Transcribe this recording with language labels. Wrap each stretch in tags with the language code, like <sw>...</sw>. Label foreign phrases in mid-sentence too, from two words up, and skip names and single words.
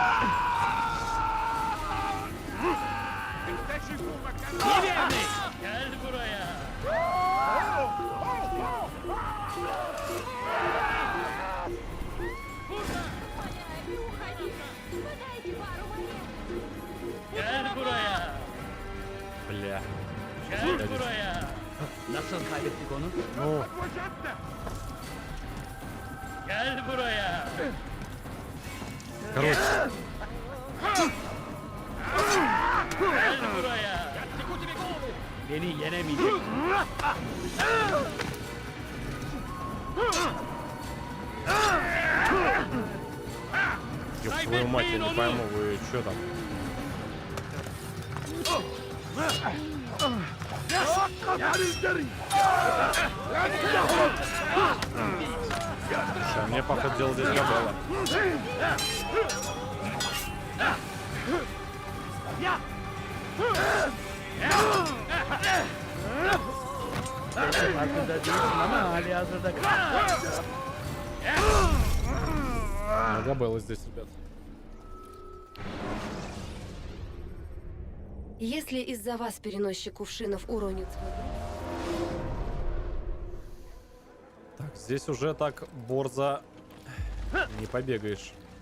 <ru>Не уходи! Подайте пару монет! Бля.</ru> <tr>Nasıl kaybettik onu?</tr> <ru>Ну, короче,</ru> <tr>Beni yenemeyecek.</tr> <ru>Ёб твою мать, я не пойму, вы чё там? Слушай, а мне, походу, дела здесь Габелла.</ru> <tr>Farkında değilsin ama hali hazırda</tr> <ru>Ну, Габелла здесь, ребят. Если из-за вас переносчик кувшинов уронит свой груз, Так, здесь уже так борзо не побегаешь.</ru>